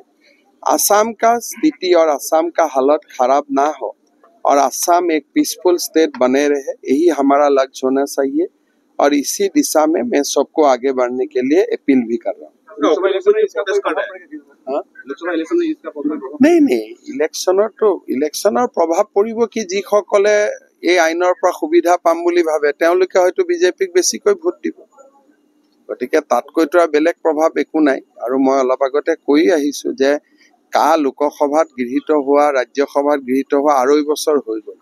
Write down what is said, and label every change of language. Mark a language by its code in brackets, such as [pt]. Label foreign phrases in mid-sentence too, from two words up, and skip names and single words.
[hi] असम का स्थिति और असम का हालत खराब ना हो और असम एक [en] peaceful state [hi] बने रहे, यही हमारा लक्ष्य होना चाहिए और इसी दिशा में मैं सबको आगे बढ़ने के लिए अपील भी कर रहा हूँ। नहीं, [as] ইলেকশনৰ প্ৰভাৱ পৰিব কি, যিসকলে এই আইনৰ পৰা সুবিধা পাম বুলি ভাবে তেওঁলোকে হয়তো বিজেপিক বেছিকৈ ভোট দিব। গতিকে তাতকৈতো বেলেগ প্ৰভাৱ একো নাই। আৰু মই অলপ আগতে কৈ আহিছো যে লোকসভাত গৃহীত হোৱা, ৰাজ্যসভাত গৃহীত হোৱা 2.5 বছৰ হৈ গ'ল।